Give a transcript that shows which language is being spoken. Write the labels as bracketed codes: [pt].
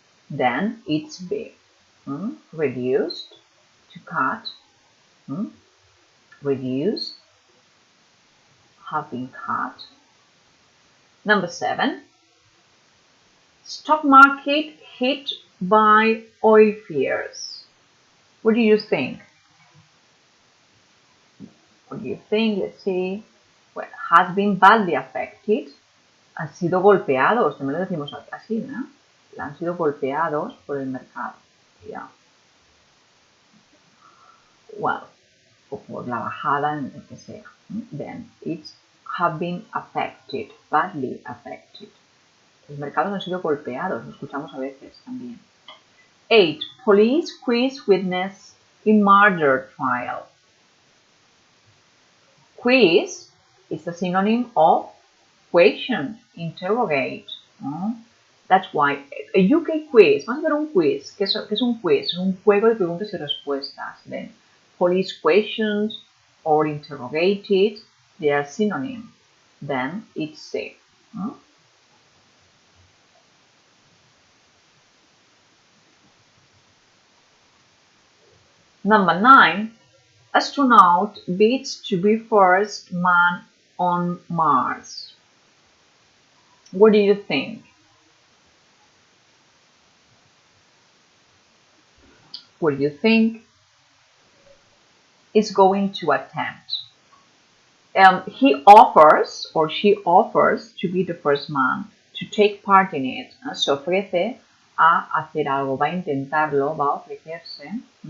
[en] Then it's be. Reduced. To cut. Reduced. Have been cut. Number 7. Stock market hit by oil fears. What do you think? What do you think? Let's see. Well, has been badly affected. [es] Han sido golpeados. También lo decimos así, ¿no? Han sido golpeados por el mercado. Yeah. Well, o por la bajada en el que sea. [en] Then it's have been affected. Badly affected. [es] Los mercados han sido golpeados. Lo escuchamos a veces también. [en] 8. Police quiz witness in murder trial. Quiz is a synonym of question, interrogate. That's why a UK quiz, [es] vamos a ver un quiz. ¿Qué es un quiz? Es un juego de preguntas y respuestas. [en] Then, police questions or interrogated, they are synonyms. Then it's safe. Number 9, astronaut bids to be first man on Mars. What do you think? What do you think is going to attempt? He offers or she offers to be the first man to take part in it. [es] Se ofrece a hacer algo, va a intentarlo, va a ofrecerse.